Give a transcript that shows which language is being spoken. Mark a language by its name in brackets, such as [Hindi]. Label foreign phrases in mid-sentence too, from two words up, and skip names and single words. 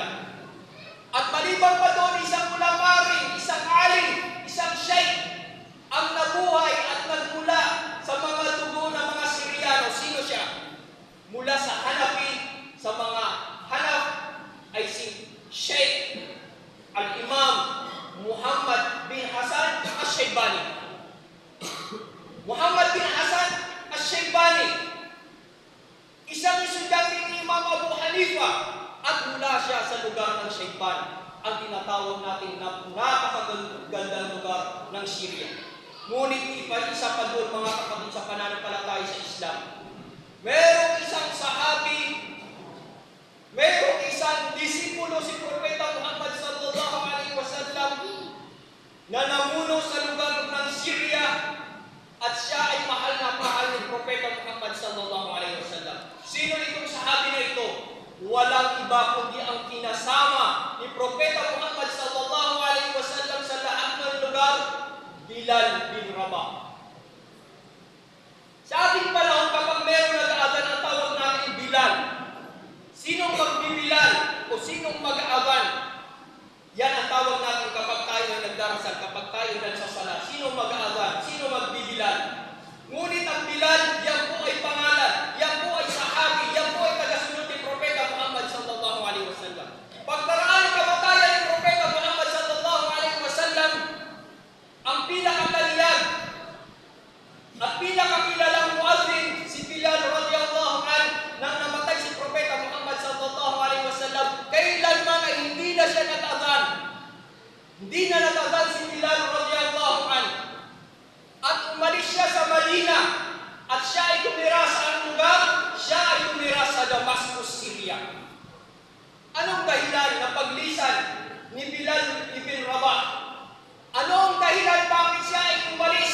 [Filipino] At maliban pa doon, isang ulama rin, isang alim, isang shaykh ang nabuhay at nagmula sa mga dugo ng mga Syriano. Sino siya? Mula sa Hanafi, sa mga Hanaf ay si Sheikh al-Imam Muhammad bin Hasan Ash-Shaybani. Muhammad bin Hasan Ash-Shaybani, isang estudyante ni Imam Abu Hanifa, at mula siya sa lugar ng Shayban, ang tinatawag natin na napakagandang lugar ng Syria. Ngunit isa pa doon, mga kapatid, sa pananampalataya sa Islam, merong isang sahabi, merong isang disipulo si Propeta Muhammad [Arabic] صلى الله عليه وسلم [Filipino] na namuno sa lugar ng Syria, at siya ay mahal na mahal ni Propeta Muhammad [Arabic] صلى الله عليه وسلم. [Filipino] Sino itong sahabi na ito? Walang iba kundi ang kinasama ni Propeta Muhammad [Arabic] صلى الله عليه وسلم [Filipino] sa lahat ng lugar, Bilal bin Rabah. Sa ating panahon, kapag meron nag-aadan, ang tawag natin Bilal. Sinong magbibilal o sinong mag-aadan? Yan ang tawag natin kapag tayo ay nagdarasal, kapag tayo nagsasala. Sinong mag-aadan? Sino magbibilal? Ngunit ang Bilal, yan po ay pangalan, yan po ay sahabi, yan po ay tagasunod ni Propeta Muhammad [Arabic] صلى الله عليه وسلم. [Filipino] Pagkaraan ng kamatayan ni Propeta Muhammad [Arabic] صلى الله عليه وسلم, [Filipino] ang pinakataliyag at pinakakilalang muadzin si Bilal [Arabic] رضي الله عنه, [Filipino] nang namatay si Propeta Muhammad [Arabic] صلى الله عليه وسلم, [Filipino] kailanman ay hindi na siya nag-adhan. Hindi na nag-adhan si Bilal [Arabic] رضي الله عنه. [Filipino] At umalis siya sa Madina, at siya ay tumira sa anong lugar? Siya ay tumira sa Damascus, Syria. Anong dahilan na paglisan ni Bilal ibn Rabah? Anong dahilan bakit siya ay umalis?